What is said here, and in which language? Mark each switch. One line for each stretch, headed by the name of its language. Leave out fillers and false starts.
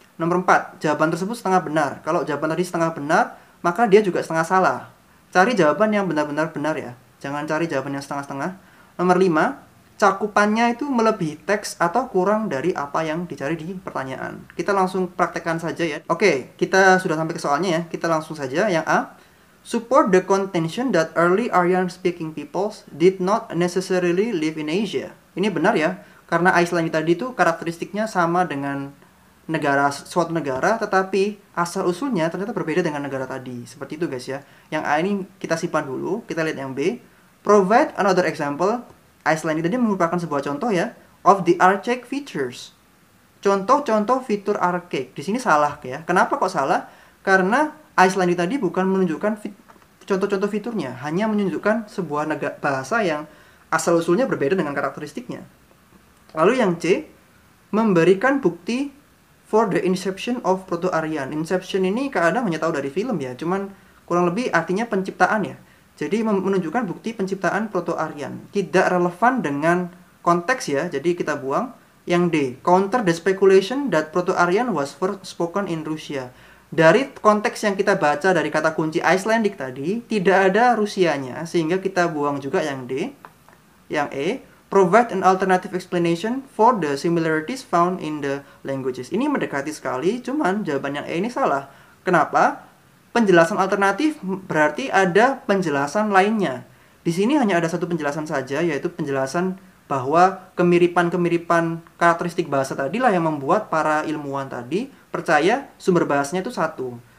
Indonesian: Nomor 4, jawaban tersebut setengah benar. Kalau jawaban tadi setengah benar, maka dia juga setengah salah. Cari jawaban yang benar-benar benar ya. Jangan cari jawaban yang setengah-setengah. Nomor 5, cakupannya itu melebihi teks atau kurang dari apa yang dicari di pertanyaan. Kita langsung praktekkan saja ya. Oke, kita sudah sampai ke soalnya ya. Kita langsung saja. Yang A,
English: support the contention that early Aryan-speaking peoples did not necessarily live in Asia.
Indonesian: Ini benar ya, karena Icelandic tadi itu karakteristiknya sama dengan suatu negara, tetapi asal-usulnya ternyata berbeda dengan negara tadi. Seperti itu guys ya. Yang A ini kita simpan dulu, kita lihat yang B.
English: Provide another example.
Indonesian: Icelandic tadi merupakan sebuah contoh ya,
English: of the archaic features.
Indonesian: Contoh-contoh fitur archaic. Di sini salah ya. Kenapa kok salah? Karena Icelandic tadi bukan menunjukkan contoh-contoh fiturnya, hanya menunjukkan sebuah bahasa yang asal-usulnya berbeda dengan karakteristiknya. Lalu yang C, memberikan bukti
English: for the inception of
Indonesian: Proto-Aryan. Inception ini kadang hanya tahu dari film ya, cuman kurang lebih artinya penciptaan ya. Jadi menunjukkan bukti penciptaan Proto-Aryan. Tidak relevan dengan konteks ya, jadi kita buang. Yang D,
English: counter the speculation that Proto-Aryan was first spoken in Russia.
Indonesian: Dari konteks yang kita baca dari kata kunci Icelandic tadi, tidak ada Rusianya, sehingga kita buang juga yang D. Yang E,
English: provide an alternative explanation for the similarities found in the languages.
Indonesian: Ini mendekati sekali, cuman jawaban yang E ini salah. Kenapa? Penjelasan alternatif berarti ada penjelasan lainnya. Di sini hanya ada satu penjelasan saja, yaitu penjelasan bahwa kemiripan-kemiripan karakteristik bahasa tadilah yang membuat para ilmuwan tadi percaya sumber bahasanya itu satu.